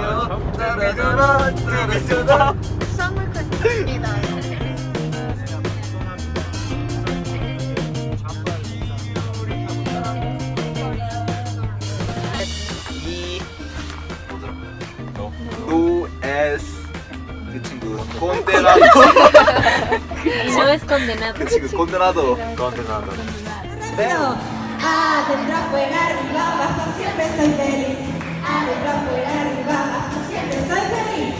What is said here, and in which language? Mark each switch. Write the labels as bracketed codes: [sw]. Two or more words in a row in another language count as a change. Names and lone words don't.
[ko] 선물 드립니다. 그 친구 콘데나도 [es] No es condenado. [ko] 그 친구 콘데나도 [es] Adentro, afuera, arriba, abajo, siempre soy feliz. Adentro, afuera, arriba, abajo, siempre soy feliz.